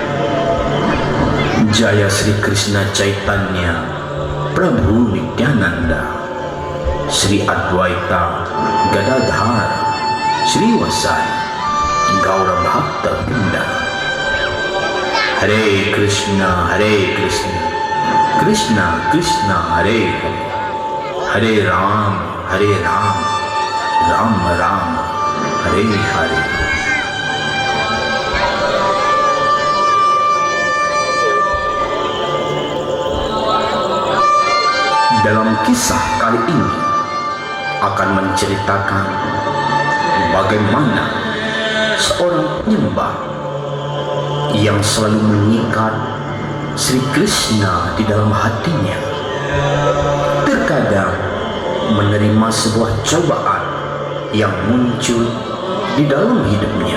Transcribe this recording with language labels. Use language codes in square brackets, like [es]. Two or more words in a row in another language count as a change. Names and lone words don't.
[sa] Jaya Sri Krishna Chaitanya Prabhu Nityananda Sri Advaita Gadadhar Sri Vasari Gaura Bhakta Vrinda. Hare Krishna Krishna Krishna Hare Hare, Hare Ram Ram Ram Hare Hare. [id] Dalam kisah kali ini akan menceritakan bagaimana seorang penyembah yang selalu mengikat Sri Krishna di dalam hatinya terkadang menerima sebuah cobaan yang muncul di dalam hidupnya.